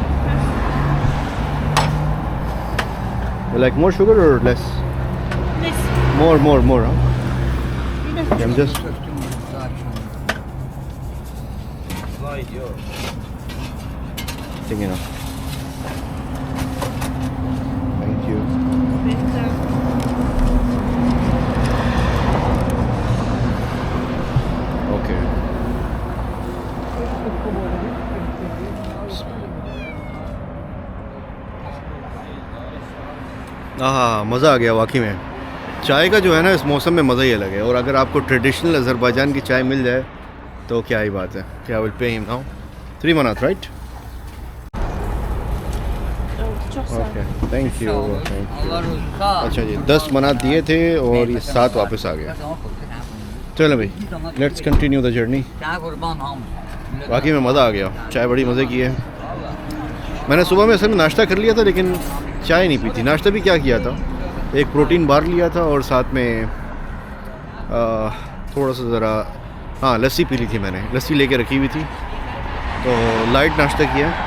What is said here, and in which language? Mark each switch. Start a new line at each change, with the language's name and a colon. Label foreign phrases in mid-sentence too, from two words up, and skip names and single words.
English: You like more sugar or less? This. More, huh? Yes. Okay, I'm just. Thinking of. Thank you. Okay.
Hindi: हाँ मज़ा आ गया वाकई में चाय का जो है ना इस मौसम में मज़ा ही अलग है और अगर आपको ट्रेडिशनल अज़रबैजान की चाय मिल जाए तो क्या ही बात है क्या
English: will pay him now
Hindi: 3 मनात राइट
Azerbaijani: Çok sağ ol.
English: okay thank you
Azerbaijani: Allah razı olsun. Sağ ol.
Hindi: अच्छा जी 10 मनात दिए थे और ये 7 वापस आ गया चलो भाई
English: let's continue the journey
Azerbaijani: Sana kurban ham.
Hindi: बाकी में मज़ा आ गया चाय बड़ी मज़े की है मैंने सुबह में असल में नाश्ता कर लिया था लेकिन चाय नहीं पी थी नाश्ता भी क्या किया था एक
English: protein bar
Hindi: लिया था और साथ में थोड़ा सा ज़रा हाँ लस्सी पी ली थी मैंने लस्सी लेके रखी हुई थी तो लाइट नाश्ता किया